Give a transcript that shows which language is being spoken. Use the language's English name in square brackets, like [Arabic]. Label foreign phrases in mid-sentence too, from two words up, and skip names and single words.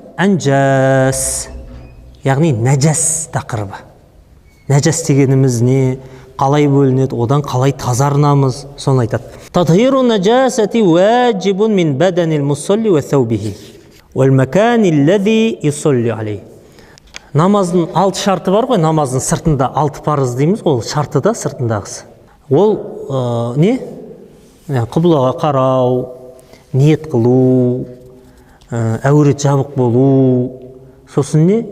[Kazakh] анжас, яғни нәжас тақырыбы. Нәжас дегеніміз не, қалай бөлінеді, одан қалай тазарынамыз, соны айтады. [Arabic] تطهير النجاسة واجب من بدن المصلي وثوبه والمكان الذي يصلي عليه. [Kazakh] Намаздың 6 шарты бар ғой, намаздың сыртында 6 парыз дейміз, ол шарты да сыртындағысы. Ол не? Қыблаға қарау, ниет қылу, әурет жабық болу, сосын не?